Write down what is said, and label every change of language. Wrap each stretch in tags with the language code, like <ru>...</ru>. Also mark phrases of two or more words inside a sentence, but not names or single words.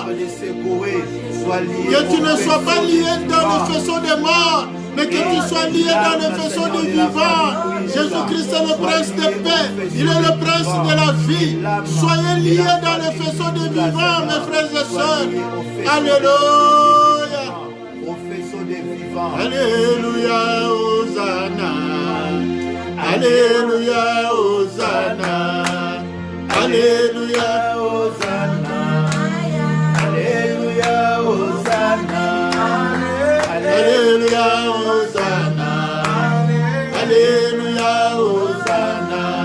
<fr>Que tu ne sois pas lié dans les faisceaux des morts, mais que tu sois lié dans les faisceaux des vivants. Jésus-Christ est le prince de paix, il est le prince de la vie. Soyez liés dans les faisceaux des vivants, mes frères et sœurs. Alléluia. Alléluia, Hosanna. Alléluia, Hosanna. Alléluia, Hosanna. Alléluia, Hosanna. Alléluia, Hosanna. Alléluia, Hosanna.</fr>